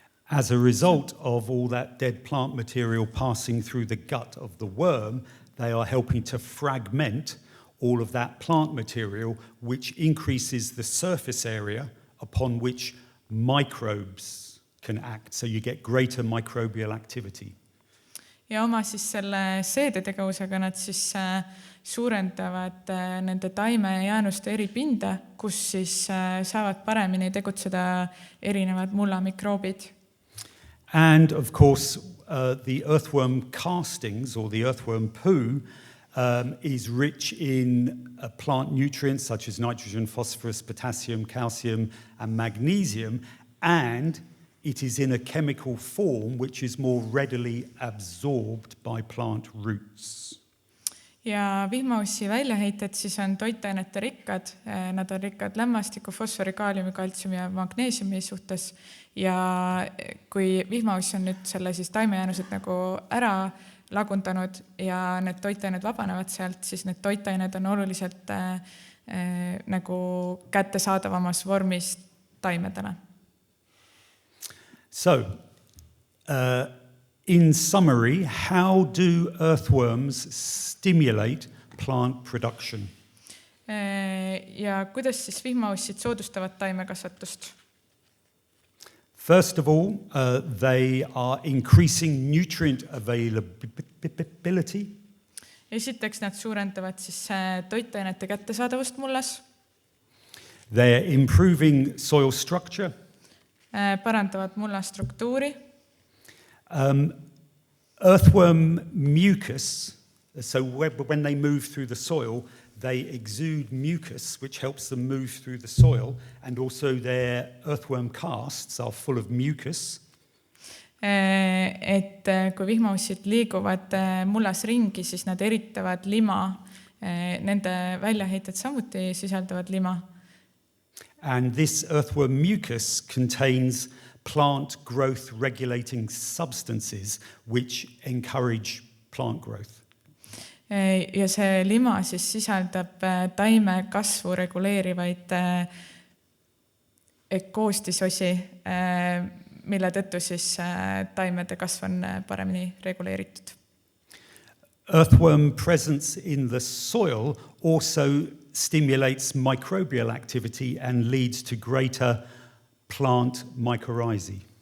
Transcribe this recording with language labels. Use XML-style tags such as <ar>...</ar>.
<en>As a result of all that dead plant material passing through the gut of the worm, they are helping to fragment all of that plant material, which increases the surface area upon which microbes can act. So you get greater microbial activity.</en> <et>Ja oma siis selle seedetegevusega nad siis suurendavad nende taime jäänuste eripinda, kus siis saavad paremini tegutseda erinevad mullamikroobid.</et> <en>And of course, the earthworm castings or the earthworm poo is rich in plant nutrients such as nitrogen, phosphorus, potassium, calcium, and magnesium, and it is in a chemical form which is more readily absorbed by plant roots.</en> <et>Ja vihmaussi väljaheited siis on toitainete rikkad, nad on rikkad lämmastiku, fosfori, kaaliumi, kaltsiumi ja magneesiumi suhtes. Ja kui vihmauss on nüüd selle siis taimejäänused nagu ära lagundanud ja need toitained vabanevad sealt, siis need toitained on oluliselt nagu kättesaadavamas vormis taimedena.</et> <en>So, in summary, how do earthworms stimulate plant production?</en> <et>Ja kuidas siis vihmaussid soodustavad taimekasvatust?</et> <en>First of all, they are increasing nutrient availability.</en> <et>Esiteks nad suurendavad siis toitainete kättesaadavust mullas.</et> <en>They are improving soil structure.</en> <et>Parandavad mulla struktuuri.</et> <en>Earthworm mucus, so when they move through the soil, they exude mucus, which helps them move through the soil, and also their earthworm casts are full of mucus.</en> <et>Et kui vihmaussid liiguvad mullas ringi, siis nad eritavad lima. Nende väljaheited samuti sisaldavad lima.</et> <en>And this earthworm mucus contains plant growth regulating substances which encourage plant growth.</en> <et>Ja see lima siis sisaldab taime kasvu reguleerivaid koostisosi, mille tõttu siis taimede kasv on paremini reguleeritud.</et> <en>Earthworm presence in the soil also stimulates microbial activity and leads to greater plant mycorrhizae.</en>